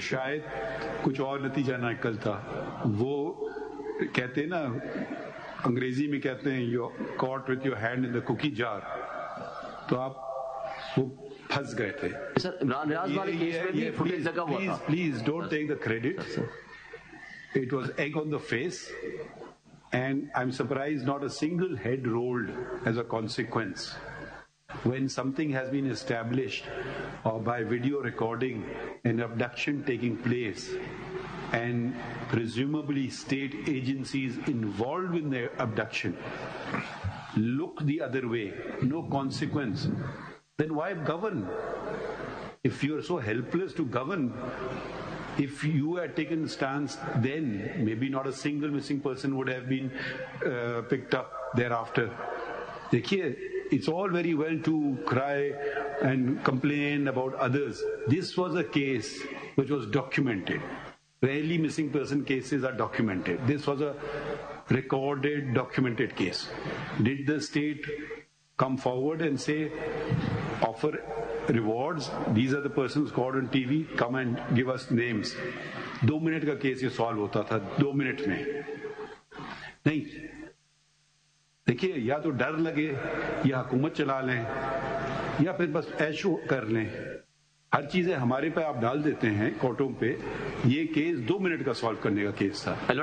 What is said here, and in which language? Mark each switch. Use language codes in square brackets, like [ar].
[ur] شاید کچھ اور نتیجہ نہ نکلتا. وہ کہتے ہیں نا انگریزی میں کہتے ہیں [en] you caught with your hand in the cookie jar, [ur] تو آپ وہ پھنس گئے تھے. سر عمران ریاض والے کیس میں بھی فوٹیج لگا ہوا تھا. [en] Please don't take the credit. It was egg on the face, and I'm surprised not a single head rolled as a consequence. When something has been established or by video recording an abduction taking place and presumably state agencies involved in the abduction look the other way, no consequence, then why govern? If you're so helpless to govern, if you had taken stance then, maybe not a single missing person would have been picked up thereafter. Dekhiye, it's all very well to cry and complain about others. This was a case which was documented. Rarely missing person cases are documented. This was a recorded, documented case. Did the state come forward and say, offer rewards, these are the persons caught on TV, come and give us names? [ur] 2 minute کا case یہ solve ہوتا تھا, 2 minute میں. نہیں, دیکھیے یا تو ڈر لگے یا حکومت چلا لیں یا پھر بس ایشو کر لیں. ہر چیزیں ہمارے پہ آپ ڈال دیتے ہیں کورٹوں پہ. یہ کیس 2 منٹ کا سالو کرنے کا کیس تھا.